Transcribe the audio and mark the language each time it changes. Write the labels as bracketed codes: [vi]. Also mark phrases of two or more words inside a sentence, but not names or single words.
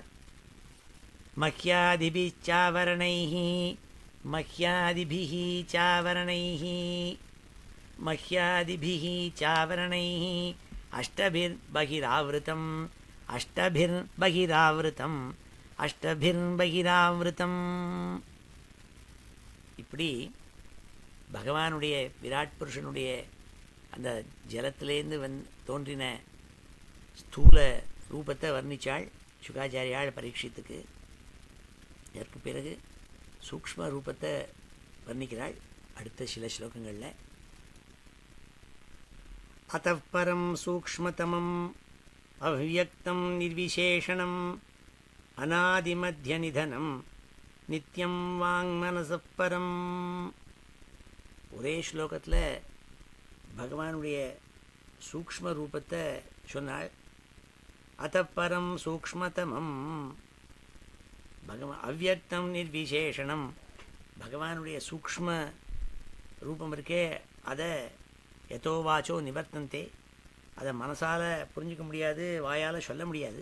[sa] मह्यादिभिश्चावरणैः मह्यादिभिः चावरणैः मह्यादिभिः चावरणैः अष्टभिर्बहिरावृतम् अष्टभिर्बहिरावृतम् अष्टभिर्बहिरावृतम् [ta] இப்படி பகவானுடைய விராட் புருஷனுடைய அந்த ஜலத்திலேருந்து தோன்றின ஸ்தூல ரூபத்தை வர்ணித்தாள் சுகாச்சாரியாள் பரீட்சித்துக்கு. இதற்கு பிறகு சூக்ஷ்ம ரூபத்தை வர்ணிக்கிறாள் அடுத்த சில ஸ்லோகங்களில். [sa] अतः परं सूक्ष्मतमं अव्यक्तं निर्विशेषणम् अनादिमध्यनिधनं नित्यं वाङ्मनसः परम्. [ta] ஒரே ஸ்லோகத்தில் பகவானுடைய சூக்ஷ்ம ரூபத்தை சொன்னாள். [sa] अतः परं सूक्ष्मतमं भगवान् अव्यक्तं निर्विशेषणम्. [ta] பகவானுடைய சூக்ஷ்ம ரூபம் இருக்கே அதை [sa] यतो वाचो निवर्तन्ते, [ta] அதை மனசால் புரிஞ்சிக்க முடியாது, வாயால் சொல்ல முடியாது.